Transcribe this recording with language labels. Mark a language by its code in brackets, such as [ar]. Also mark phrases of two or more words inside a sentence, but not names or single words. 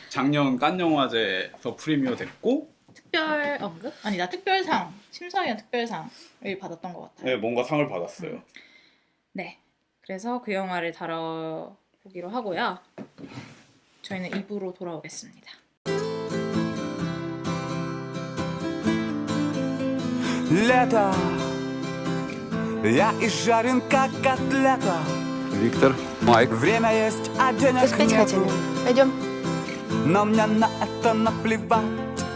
[ko] 작년 칸 영화제에서 프리미어 됐고 특별 언급? 아니다, 특별상, 심사위원 특별상을 받았던 것 같아요. 네, 뭔가 상을 받았어요. 네, 그래서 그 영화를 다뤄보기로 하고요. 저희는 2부로 돌아오겠습니다. [ru] Лето, я изжарен как котлета. Виктор, Майк. Время есть, а денег Вы спать нету. хотели? Пойдем. Но мне на это наплевать.